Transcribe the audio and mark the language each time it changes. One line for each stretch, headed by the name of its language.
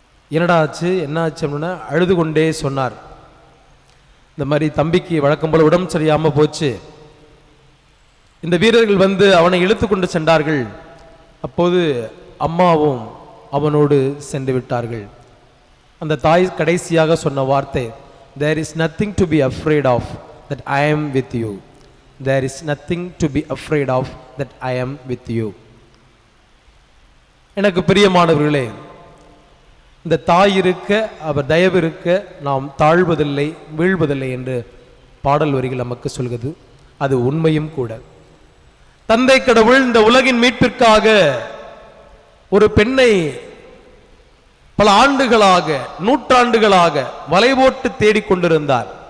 Tamil: என்னடா ஆச்சு, என்ன ஆச்சு அப்படின்னா அழுது கொண்டே சொன்னார், இந்த மாதிரி தம்பிக்கு வழக்கம் போல உடம்பு சரியாமல் போச்சு, இந்த வீரர்கள் வந்து அவனை இழுத்து கொண்டு சென்றார்கள், அப்போது அம்மாவும் அவனோடு சென்று விட்டார்கள். அந்த தாய் கடைசியாக சொன்ன வார்த்தை,
English: there is nothing to be afraid of that I am with you. There is nothing to be afraid of that I am with you.
Tamil: எனக்கு பிரியமானவர்களே, இந்த தாய் இருக்க, அவர் தயவு இருக்க நாம் தாழ்வதில்லை, வீழ்வதில்லை என்று பாடல் வரிகள் நமக்கு சொல்கிறது. அது உண்மையும் கூட. தந்தை கடவுள் இந்த உலகின் மீட்பிற்காக ஒரு பெண்ணை பல ஆண்டுகளாக, நூற்றாண்டுகளாக வலைபோட்டு தேடிக்கொண்டிருந்தார்.